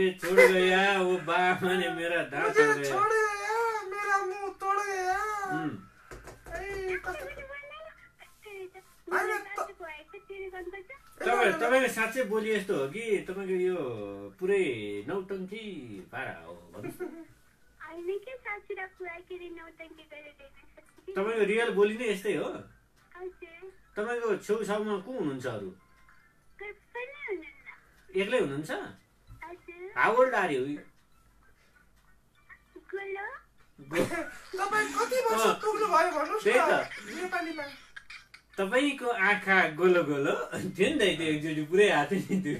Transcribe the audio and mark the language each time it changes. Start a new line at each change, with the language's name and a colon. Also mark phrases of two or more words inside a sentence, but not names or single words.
Hindi: छोड़ गया वो बाबा ने मेरा दांत छोड़ गया मेरा मुंह तोड़ गया
Nepali: तपाईको साँच्चै बोली यस्तो हो कि तपाईँको यो पुरै नौटङ्की पारा हो तपाईँको रियल बोली नै यस्तै हो तपाईँको छेउछाउमा को हुनुहुन्छ अरू एक्लै हुनुहुन्छ
English: how old are you
Nepali: तपाईँको आँखा गोलो गोलो थियो नि त त्यो एकचोटि पुरै हात नि त्यो